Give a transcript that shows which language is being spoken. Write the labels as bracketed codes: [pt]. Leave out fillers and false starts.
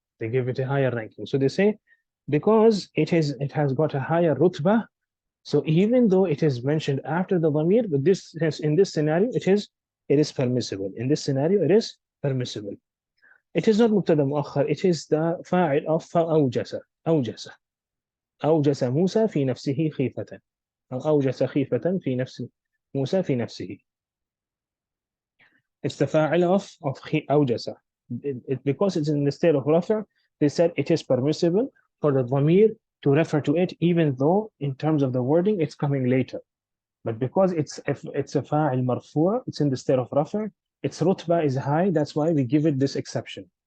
[en] They give it a higher ranking. So they say, because it has got a higher rutbah, so even though it is mentioned after the dhamir, but in this scenario, it is permissible. In this scenario, it is permissible. It is not mubtada muakhar, it is the fa'il of فأوجس. [ar] أوجس موسى في نفسه خيفة. أو أوجس خيفة في نفس موسى في نفسه. [en] It's the fa'il of أوجس. Because it's in the state of rafa, they said it is permissible for the dhamir to refer to it, even though in terms of the wording it's coming later. But because it's a fa'il marfu', it's in the state of rafa, its rutbah is high, that's why we give it this exception.